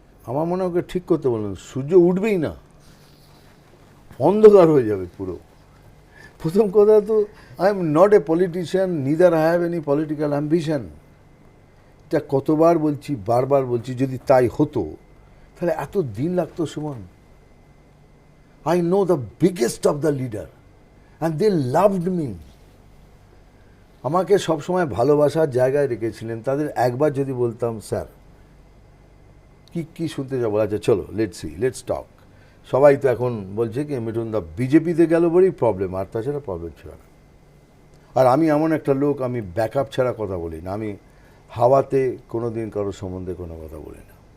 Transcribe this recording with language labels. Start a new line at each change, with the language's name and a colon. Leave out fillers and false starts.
Bangla: আমার মনে হয় ওকে ঠিক করতে বললেন, সূর্য উঠবেই না, অন্ধকার হয়ে যাবে পুরো। প্রথম কথা তো,
English: I am not a politician, neither I have any political ambition.
Bangla: এটা কতবার বলছি, বারবার বলছি, যদি তাই হতো তাহলে এত দিন লাগতো Suman.
English: I know the biggest of the leader and they loved me.
Bangla: আমাকে সবসময় ভালোবাসার জায়গায় রেখেছিলেন। তাদের একবার যদি বলতাম স্যার কি শুনতে যাবো, আচ্ছা চলো
English: let's talk,
Bangla: সবাই তো এখন বলছে কি মিঠুন দা বিজেপিতে গেল বলেই প্রবলেম, আর তাছাড়া প্রবলেম ছিল না। আর আমি এমন একটা লোক, আমি ব্যাকআপ ছাড়া কথা বলি না। আমি হাওয়াতে কোনো দিন কারোর সম্বন্ধে কোনো কথা বলি না।